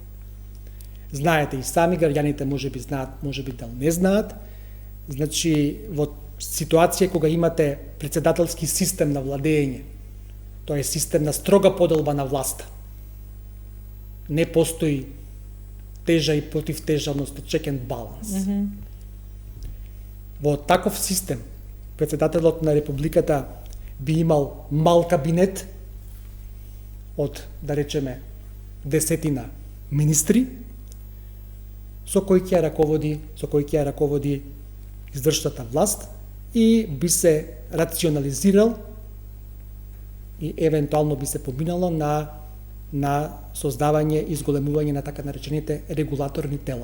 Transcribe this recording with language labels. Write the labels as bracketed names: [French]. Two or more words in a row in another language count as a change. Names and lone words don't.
[Macedonian] Знаете и сами, граѓаните можеби знаат, можеби да не знаат, значи во ситуација кога имате претседателски систем на владење, тоа е систем на строга поделба на власта. Не постои тежа и против тежа, односно [English] check and balance. [Macedonian] Во таков систем, претседателот на Републиката би имал мал кабинет од, да речеме, 10 министри, со кои ќе раководи извршната власт и би се рационализирал и евентуално би се поминало на создавање и изголемување на така наречените регулаторни тела.